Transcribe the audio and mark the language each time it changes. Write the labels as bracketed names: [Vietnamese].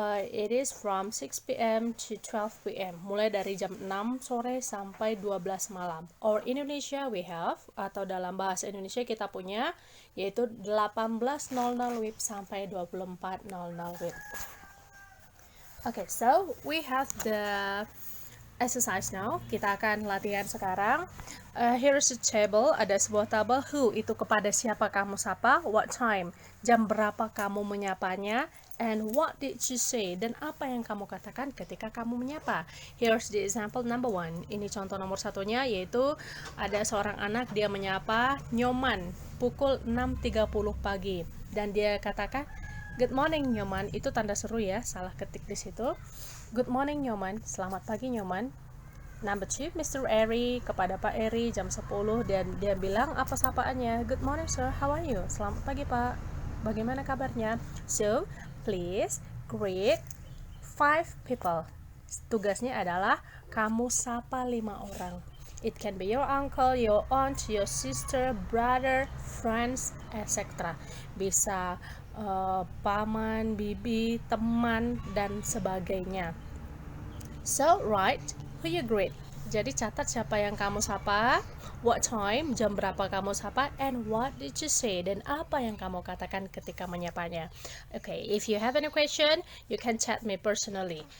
[English] It is from 6 p.m. to 12 p.m. [Indonesian] Mulai dari jam 6 sore sampai 12 malam. [English] Or Indonesia we have, [Indonesian] atau dalam bahasa Indonesia kita punya, yaitu 18.00 WIB sampai 24.00 WIB. [English] Okay, so we have the exercise now. [Indonesian] Kita akan latihan sekarang. [English] Here's a table. [Indonesian] Ada sebuah tabel. Who itu kepada siapa kamu sapa. [English] What time? [Indonesian] Jam berapa kamu menyapanya. [English] And what did you say? [Indonesian] Dan apa yang kamu katakan ketika kamu menyapa. [English] Here's the example number 1. [Indonesian] Ini contoh nomor satunya, yaitu ada seorang anak, dia menyapa Nyoman pukul 6.30 pagi. Dan dia katakan, [English] good morning [Indonesian] Nyoman. Itu tanda seru ya, salah ketik di situ. [English] Good morning Nyoman, [Indonesian] selamat pagi [English] Nyoman. Number 2, Mr. [Indonesian] Eri kepada Pak Eri jam 10, dan dia bilang apa sapaannya? [English] Good morning sir, how are you? [Indonesian] Selamat pagi Pak, bagaimana kabarnya? [English] So, please greet 5 people. [Indonesian] Tugasnya adalah kamu sapa 5 orang. [English] It can be your uncle, your aunt, your sister, brother, friends, etc. [Indonesian] Bisa paman, bibi, teman, dan sebagainya. [English] So, write who you greet. [Indonesian] Jadi catat siapa yang kamu sapa, [English] what time, [Indonesian] jam berapa kamu sapa, [English] and what did you say, [Indonesian] dan apa yang kamu katakan ketika menyapanya. [English] Okay, if you have any question, you can chat me personally.